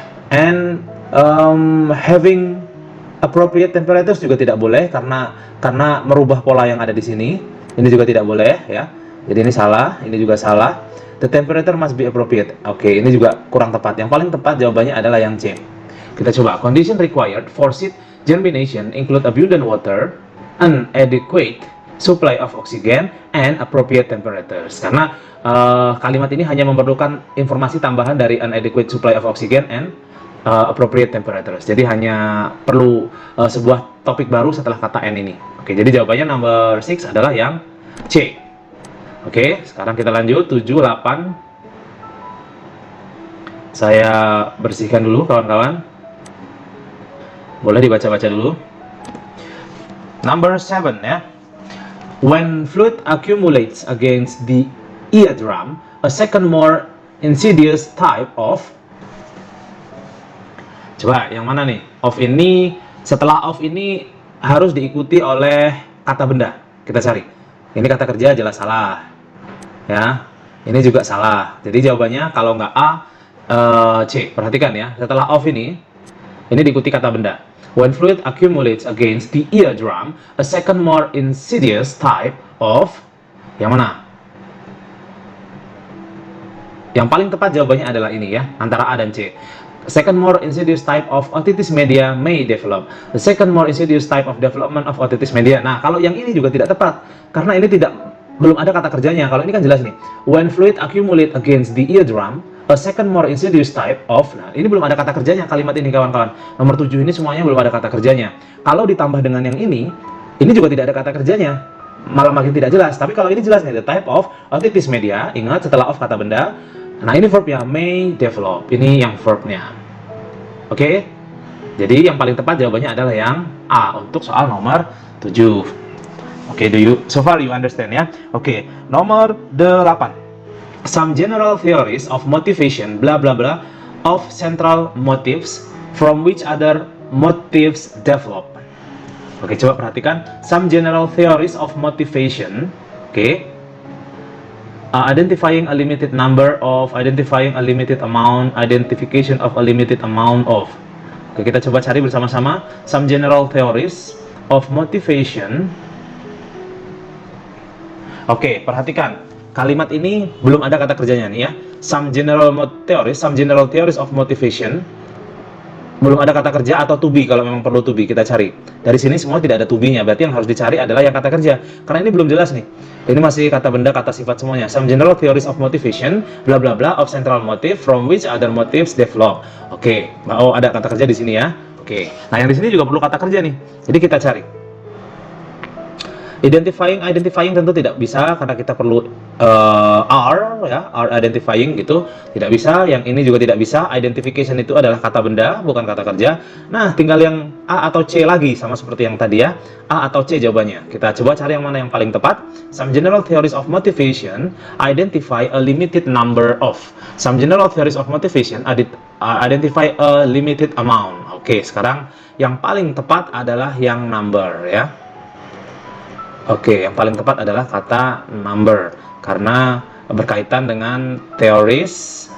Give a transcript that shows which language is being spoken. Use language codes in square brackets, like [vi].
[id] And having appropriate temperatures juga tidak boleh karena merubah pola yang ada di sini. Ini juga tidak boleh ya. Jadi ini salah, ini juga salah. The temperature must be appropriate. Oke, ini juga kurang tepat. Yang paling tepat jawabannya adalah yang C. [en] Kita coba, condition required for seed germination include abundant water, an adequate supply of oxygen, and appropriate temperatures. [id] Karena kalimat ini hanya memerlukan informasi tambahan dari an adequate supply of oxygen and appropriate temperatures. Jadi hanya perlu sebuah topik baru setelah kata N ini. Oke, jadi jawabannya number 6 adalah yang C. Oke, sekarang kita lanjut 7, 8. Saya bersihkan dulu kawan-kawan. Boleh dibaca-baca dulu. [en] Number 7 ya. When fluid accumulates against the eardrum, a second more insidious type of. [id] Coba yang mana nih? Of ini, setelah of ini harus diikuti oleh kata benda. Kita cari. Ini kata kerja jelas salah. Ya. Ini juga salah. Jadi jawabannya kalau nggak A, C. Perhatikan ya. Setelah of ini diikuti kata benda. [en] When fluid accumulates against the eardrum, a second more insidious type of. [id] Yang mana? Yang paling tepat jawabannya adalah ini ya, antara A dan C. [en] Second more insidious type of otitis media may develop. The second more insidious type of development of otitis media. [id] Nah, kalau yang ini juga tidak tepat karena ini belum ada kata kerjanya. Kalau ini kan jelas nih. [en] When fluid accumulate against the eardrum, a second more insidious type of. [id] Nah, ini belum ada kata kerjanya kalimat ini kawan-kawan. Nomor 7 ini semuanya belum ada kata kerjanya. Kalau ditambah dengan yang ini juga tidak ada kata kerjanya. Malah makin tidak jelas. Tapi kalau ini jelas nih, the type of otitis media. Ingat setelah of kata benda. Nah, ini verbnya may develop. Ini yang verbnya. Oke. Jadi yang paling tepat jawabannya adalah yang A untuk soal nomor 7. Oke, so far you understand ya? Oke, nomor 8. [en] Some general theories of motivation bla bla bla of central motives from which other motives develop. Oke, coba perhatikan some general theories of motivation. Oke. Identifying a limited number of, identifying a limited amount, identification of a limited amount of. [id] Oke, kita coba cari bersama-sama some general theories of motivation. Oke, perhatikan kalimat ini belum ada kata kerjanya nih ya. [en] Some general theories of motivation. [id] Belum ada kata kerja atau to be, kalau memang perlu to be kita cari. Dari sini semua tidak ada to be-nya, berarti yang harus dicari adalah yang kata kerja. Karena ini belum jelas nih. Ini masih kata benda, kata sifat semuanya. Some general theories of motivation, bla bla bla of central motive from which other motives develop. Oke, oh ada kata kerja di sini ya. Oke. Nah, yang di sini juga perlu kata kerja nih. Jadi kita cari. Identifying tentu tidak bisa karena kita perlu are identifying gitu, tidak bisa. Yang ini juga tidak bisa. Identification itu adalah kata benda, bukan kata kerja. Nah, tinggal yang A atau C lagi, sama seperti yang tadi ya. A atau C jawabannya. Kita coba cari yang mana yang paling tepat. [en] Some general theories of motivation identify a limited number of. Some general theories of motivation identify a limited amount. [id] Oke, sekarang yang paling tepat adalah yang number ya. Oke, yang paling tepat adalah kata number karena berkaitan dengan teoris.